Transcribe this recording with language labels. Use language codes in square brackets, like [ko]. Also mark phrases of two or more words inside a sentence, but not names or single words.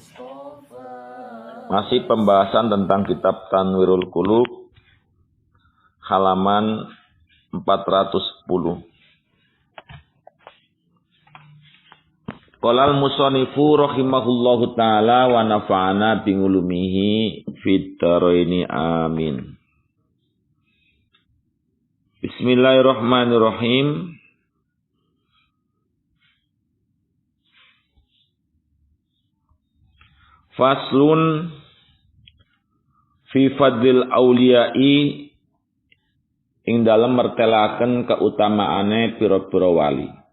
[id] Masih pembahasan tentang kitab Tanwirul Qulub halaman 410. [ar] قال المصنف رحمه الله تعالى ونفعنا بعلومه في الدارين آمين. بسم الله الرحمن الرحيم. فصل في فضل الأولياء [jv] ing dalem mertelaken keutamaane pira-pira wali.